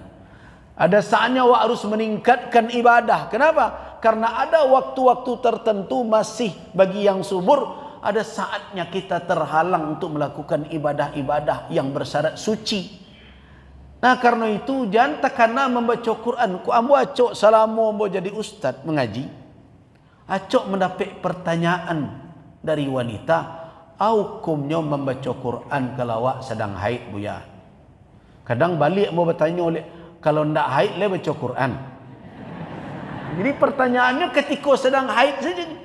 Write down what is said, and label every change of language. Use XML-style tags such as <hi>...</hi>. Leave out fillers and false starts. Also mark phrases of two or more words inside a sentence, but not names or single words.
<id>Ada saatnya wak harus meningkatkan ibadah. Kenapa? Karena ada waktu-waktu tertentu masih bagi yang subur. Ada saatnya kita terhalang untuk melakukan ibadah-ibadah yang bersyarat suci. Nah karena itu jangan tekana membaca Quran.</id> <min>Ku ambo acok selama ambo jadi ustaz mengaji.</min> <id>Acok mendapat pertanyaan dari wanita. Hukumnya membaca Quran kalau awak sedang haid buya.</id> <min>Kadang balik mau bertanya oleh kalau ndak haid le baca Quran.</min> <id>Jadi pertanyaannya ketika sedang haid saja.</id>